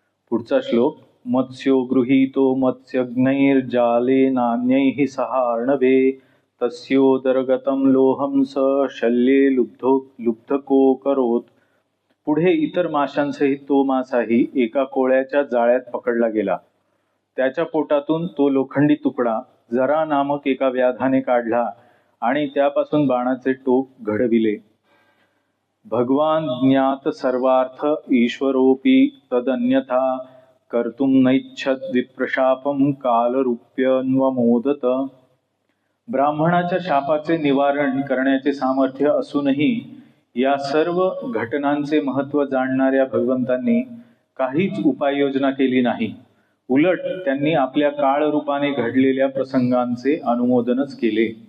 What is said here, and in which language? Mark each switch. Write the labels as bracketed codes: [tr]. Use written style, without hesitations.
[mr] पुढचा श्लोक: [sa] मत्स्यो गृहीतो मत्स्यज्ञैर्जाले नान्यैः सह अर्णवे तस्योदरगतं लोहं स शल्ये लुब्धको करोत। [mr] पुढे इतर माशांसहित तो मासाही एका कोळ्याच्या जाळ्यात पकडला गेला। त्याच्या पोटातून तो लोखंडी तुकडा जरा नामक एका व्याधाने काढला आणि त्यापासून बाणाचे टोक घडविले। [sa] भगवान ज्ञात सर्वार्थ ईश्वरोपि तदन्यथा कर्तुं नैच्छद विप्रशापं कालरूप्यन्वमोदत। [mr] ब्राह्मणाच्या शापाचे निवारण करण्याचे सामर्थ्य असूनही या सर्व घटनांचे महत्त्व जाणणाऱ्या भगवंतांनी काहीच उपाययोजना केली नाही। उलट त्यांनी आपल्या काळरूपाने घडलेल्या प्रसंगांचे अनुमोदनच केले।